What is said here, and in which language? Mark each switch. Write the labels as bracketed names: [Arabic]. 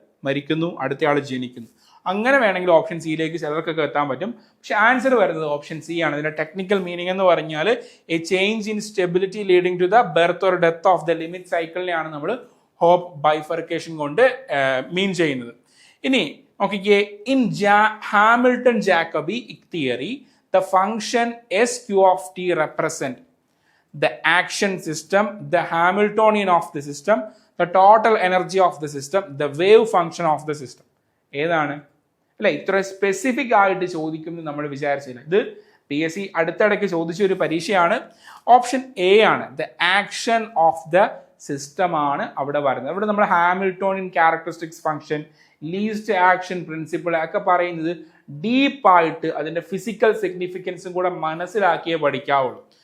[Malayalam] മരിക്കുന്നു, അടുത്തയാൾ ജനിക്കുന്നു. അങ്ങനെ വേണമെങ്കിൽ ഓപ്ഷൻ സിയിലേക്ക് ചിലർക്കൊക്കെ എത്താൻ പറ്റും. പക്ഷെ ആൻസർ വരുന്നത് ഓപ്ഷൻ സി ആണ്. ഇതിന്റെ ടെക്നിക്കൽ മീനിങ് എന്ന് പറഞ്ഞാൽ [English] a change in stability leading to the birth or death of the limit [Malayalam] സൈക്കിളിനെയാണ് നമ്മൾ ഹോപ്പ് ബൈഫർക്കേഷൻ കൊണ്ട് മീൻ ചെയ്യുന്നത്. ഇനി നോക്കിക്കേ, [English] In Hamilton Jacobi theory the function S Q of T represent the action system, the Hamiltonian of the system, the total energy of the system, the wave function of the system. [Malayalam] ഏതാണ് അല്ലെ? ഇത്ര specific ആയിട്ട് ചോദിക്കുന്നത് നമ്മൾ വിചാരിച്ചില്ല. ഇത് PSC അടുത്തിടയ്ക്ക് ചോദിച്ച ഒരു പരീക്ഷയാണ്. ഓപ്ഷൻ എ ആണ്, [English] the action of the system [Malayalam] ആണ് അവിടെ വരുന്നത്. അവിടെ നമ്മൾ Hamiltonian characteristics function, least action principle ഒക്കെ പറയുന്നത് ഡീപ്പായിട്ട് അതിന്റെ ഫിസിക്കൽ സിഗ്നിഫിക്കൻസും കൂടെ മനസ്സിലാക്കിയേ പഠിക്കാവുള്ളൂ.